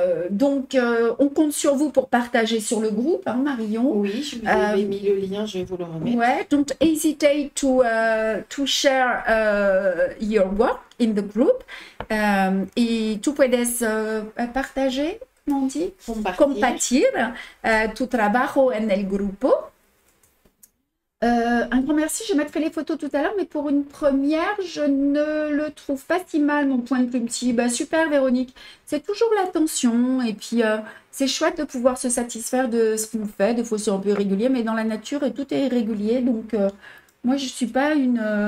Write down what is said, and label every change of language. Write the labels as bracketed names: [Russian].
[French] Donc, on compte sur vous pour partager sur le groupe, hein, Marion. Oui, je vous avais mis le lien, je vais vous le remettre. [English] Ouais, don't hesitate to share your work in the group. [Spanish] Y tú puedes [French] partager, comment on dit? [Spanish] Compartir tu trabajo en el grupo. [French] Un grand merci, je mettrai les photos tout à l'heure, mais pour une première, je ne le trouve pas si mal, mon point de Plumti. Bah, super, Véronique. C'est toujours l'attention, et puis c'est chouette de pouvoir se satisfaire de ce qu'on fait. Des fois, c'est un peu irrégulier, mais dans la nature, tout est irrégulier. Donc, moi, je ne suis pas une...